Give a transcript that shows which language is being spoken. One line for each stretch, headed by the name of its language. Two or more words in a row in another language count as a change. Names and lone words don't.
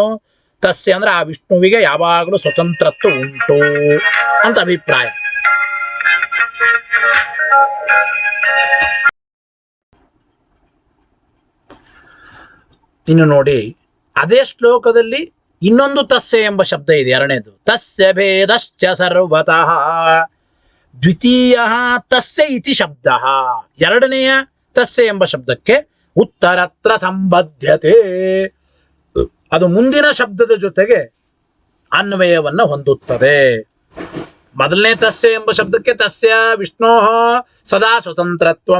Kannada: ತಸ್ಯ ಅಂದ್ರೆ ಆ ವಿಷ್ಣುವಿಗೆ ಯಾವಾಗಲೂ ಸ್ವತಂತ್ರತ್ವ ಉಂಟು ಅಂತ ಅಭಿಪ್ರಾಯ. ಇನ್ನು ನೋಡಿ, ಅದೇ ಶ್ಲೋಕದಲ್ಲಿ ಇನ್ನೊಂದು ತಸ್ಯ ಎಂಬ ಶಬ್ದ ಇದೆ, ಎರಡನೇದು.
Sanskrit: ತಸ್ಯ ಭೇದಶ್ಚ ಸರ್ವತಃ. ದ್ವಿತೀಯ ತಸ್ಯ ಇತಿ ಶಬ್ದ.
Kannada: ಎರಡನೆಯ ತಸ್ಯ ಎಂಬ ಶಬ್ದಕ್ಕೆ ಉತ್ತರತ್ರ ಸಂಬದ್ಧತೆ, ಅದು ಮುಂದಿನ ಶಬ್ದದ ಜೊತೆಗೆ ಅನ್ವಯವನ್ನು ಹೊಂದುತ್ತದೆ. ಮೊದಲನೇ ತಸ್ಯ ಎಂಬ ಶಬ್ದಕ್ಕೆ
Sanskrit: ತಸ್ಯ ವಿಷ್ಣೋ ಸದಾ ಸ್ವತಂತ್ರತ್ವಂ.